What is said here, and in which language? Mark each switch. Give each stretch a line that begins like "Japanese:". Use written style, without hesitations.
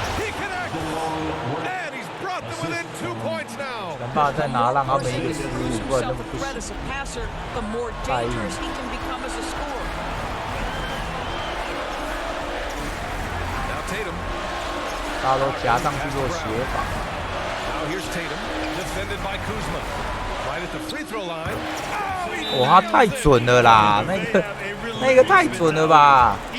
English: He connects, and he's brought them within 2 points now.
Chinese: 想办法再拿，让他们一个失误，不然那么不行。
English: The more dangerous he can become as a scorer. Now Tatum.
Chinese: 大家都夹上去做协防。
English: Now here's Tatum, defended by Kuzma. Right at the free throw line.
Chinese: 哇，他太准了啦，那个太准了吧！